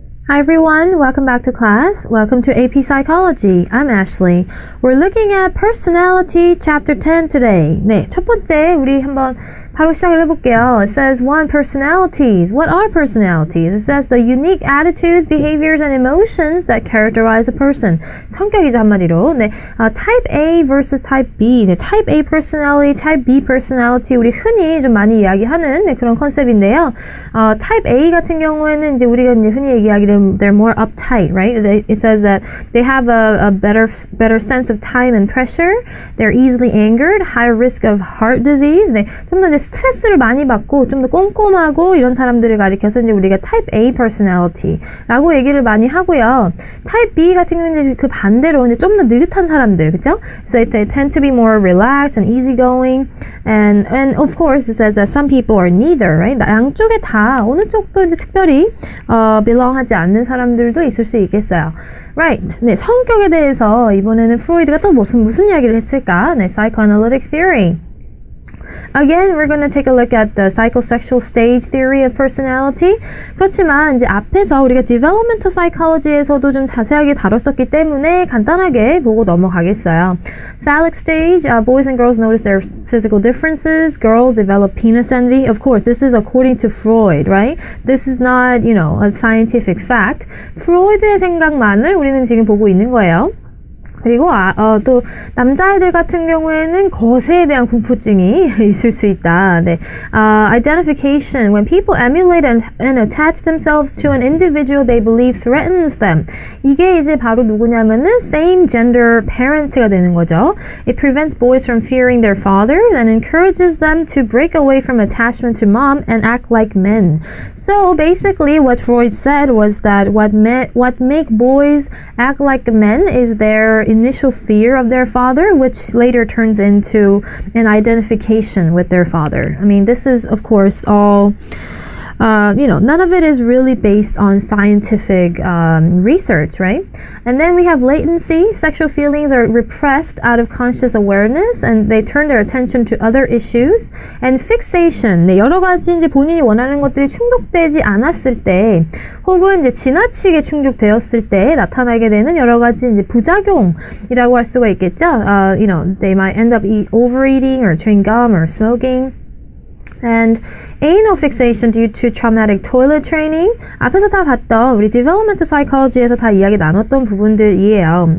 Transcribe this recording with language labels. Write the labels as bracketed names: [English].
[English] Hi everyone, welcome back to class. Welcome to AP Psychology. I'm Ashley. We're looking at Personality Chapter 10 today. [Korean] 네, 첫 번째 우리 한번 바로 시작을 해볼게요. [English] It says 1. Personalities. What are personalities? It says the unique attitudes, behaviors, and emotions that characterize a person. [Korean] 성격이죠, 한마디로. [English] 네, Type A versus Type B. 네, Type A personality, Type B personality. [Korean] 우리 흔히 좀 많이 이야기하는 네, 그런 컨셉인데요. Type A 같은 경우에는 이제 우리가 이제 흔히 얘기하기를 [English] they're more uptight, right? It says that they have a better sense of time and pressure. They're easily angered, high risk of heart disease. [Korean] 네, 좀 더 이제 스트레스를 많이 받고 좀 더 꼼꼼하고 이런 사람들을 가리켜서 이제 우리가 Type A personality라고 얘기를 많이 하고요. Type B 같은 경우는 그 반대로 이제 좀 더 느긋한 사람들, 그렇죠? [English] So they tend to be more relaxed and easygoing, and of course it says that some people are neither, right? [Korean] 양쪽에 다 어느 쪽도 이제 특별히 belong하지 않는 사람들도 있을 수 있겠어요. [English] Right. [Korean] 네, 성격에 대해서 이번에는 프로이드가 또 무슨 이야기를 했을까? [English] 네, psychoanalytic theory. Again, we're going to take a look at the psychosexual stage theory of personality. [Korean] 그렇지만 이제 앞에서 우리가 developmental psychology에서도 좀 자세하게 다뤘었기 때문에 간단하게 보고 넘어가겠어요. [English] Phallic stage, boys and girls notice their physical differences. Girls develop penis envy. Of course, this is according to Freud, right? This is not, a scientific fact. [Korean] 프로이드의 생각만을 우리는 지금 보고 있는 거예요. 그리고 또 남자애들 같은 경우에는 거세에 대한 공포증이 있을 수 있다. [English] 네. Identification. When people emulate and attach themselves to an individual they believe threatens them. [Korean] 이게 이제 바로 누구냐면은 same gender parent가 되는 거죠. [English] It prevents boys from fearing their fathers and encourages them to break away from attachment to mom and act like men. So basically what Freud said was that what make boys act like men is their initial fear of their father, which later turns into an identification with their father. I mean, this is, of course, all none of it is really based on scientific research, right? And then we have latency. Sexual feelings are repressed out of conscious awareness, and they turn their attention to other issues. And fixation. [Korean] 네, 여러 가지 이제 본인이 원하는 것들이 충족되지 않았을 때, 혹은 이제 지나치게 충족되었을 때 나타나게 되는 여러 가지 이제 부작용이라고 할 수가 있겠죠. [English] They might end up overeating or chewing gum or smoking. And anal fixation due to traumatic toilet training. [Korean] 앞에서 다 봤던 우리 developmental psychology에서 다 이야기 나눴던 부분들이에요.